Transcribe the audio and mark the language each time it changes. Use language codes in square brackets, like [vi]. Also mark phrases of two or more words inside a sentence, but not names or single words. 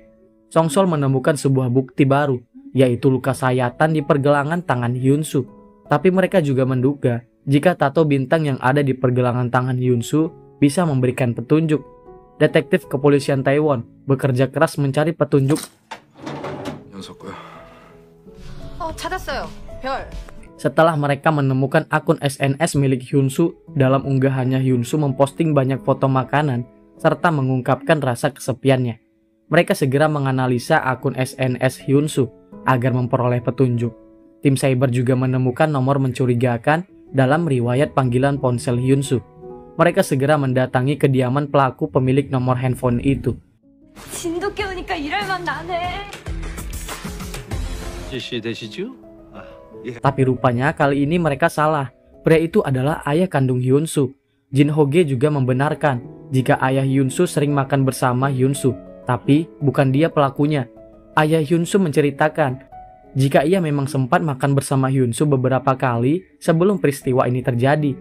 [id] Songsol menemukan sebuah bukti baru, yaitu luka sayatan di pergelangan tangan Hyun-soo. Tapi mereka juga menduga jika tato bintang yang ada di pergelangan tangan Hyun-soo bisa memberikan petunjuk. Detektif kepolisian Taiwan bekerja keras mencari petunjuk. [ko] 찾았어요. 별. [id] Setelah mereka menemukan akun SNS milik Hyun-soo, dalam unggahannya Hyun-soo memposting banyak foto makanan serta mengungkapkan rasa kesepiannya. Mereka segera menganalisa akun SNS Hyun-soo agar memperoleh petunjuk. Tim cyber juga menemukan nomor mencurigakan dalam riwayat panggilan ponsel Hyun-soo. Mereka segera mendatangi kediaman pelaku pemilik nomor handphone itu. [ko] 진도 깨우니까 일할만 나네. [id] Tapi rupanya kali ini mereka salah. Pria itu adalah ayah kandung Hyun-soo. Jin Ho-ge juga membenarkan jika ayah Hyun-soo sering makan bersama Hyun-soo. Tapi bukan dia pelakunya. Ayah Hyun-soo menceritakan jika ia memang sempat makan bersama Hyun-soo beberapa kali sebelum peristiwa ini terjadi.